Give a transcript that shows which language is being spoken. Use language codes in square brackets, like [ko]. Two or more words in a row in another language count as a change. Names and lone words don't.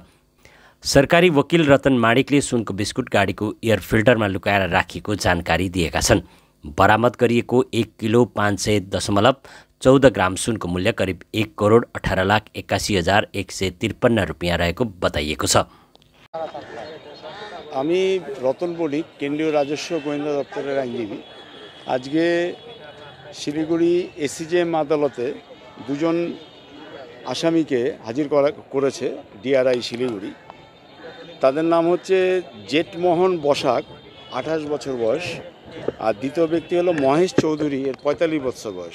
[ne] सरकारी वकिल रतन माणिकले सुनको बिस्कुट गाडीको एयर फिल्टरमा लुकाएर राखिएको जानकारी दिएका छन्। बरामद गरिएको 1 किलो 500.14 ग्राम सुनको मूल्य करिब 1,18,81,153 रुपियाँ रहेको बताइएको छ। [bn] আমি রতন বণিক, কেন্দ্রীয় রাজস্ব গোয়েন্দা দপ্তরের আইনজীবী। আজকে শিলিগুড়ি এসিজেএম আদালতে দুজন আসামিকে হাজির করেছে ডিআরআই শিলিগুড়ি। তাদের নাম হচ্ছে জেটমোহন বসাক, 28 বছর বয়স, আর দ্বিতীয় ব্যক্তি হলো মহেশ চৌধুরী, এর 45 বছর বয়স।